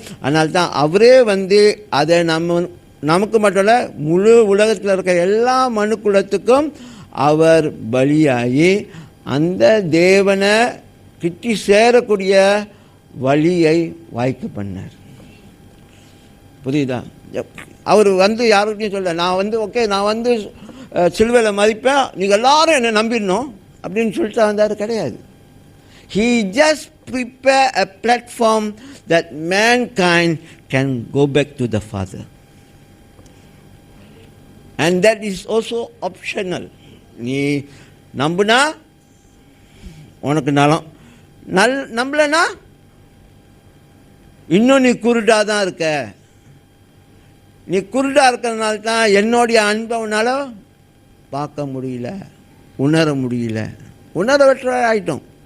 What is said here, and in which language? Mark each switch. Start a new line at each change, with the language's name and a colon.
Tamil: அதனால்தான் அவரே வந்து அதை நமக்கு மட்டும் இல்லை, முழு உலகத்தில் இருக்கிற எல்லா மனுக்குலத்துக்கும் அவர் பலியாகி அந்த தேவனை கிட்டி சேரக்கூடிய வழியை வாய்க்க பண்ணார். புரியுதா? அவர் வந்து யாருக்கிட்டையும் சொல்ல, நான் வந்து ஓகே, நான் வந்து சிலுவையில் மதிப்பேன், நீங்கள் எல்லாரும் என்னை நம்பிடணும் அப்படின்னு சொல்லிட்டு வந்தார். கிடையாது.
English: He just prepare a platform that mankind can go back to the Father. And that is also optional.
Tamil: நீ நம்புனா உனக்கு நலம், நம்பலனா இன்னும் நீ குருடாக தான் இருக்க. நீ குருடாக இருக்கிறதுனால தான் என்னுடைய அன்பை உன்னால் பார்க்க முடியல, உணர முடியல, உணர்வற்ற ஆயிட்டோம்.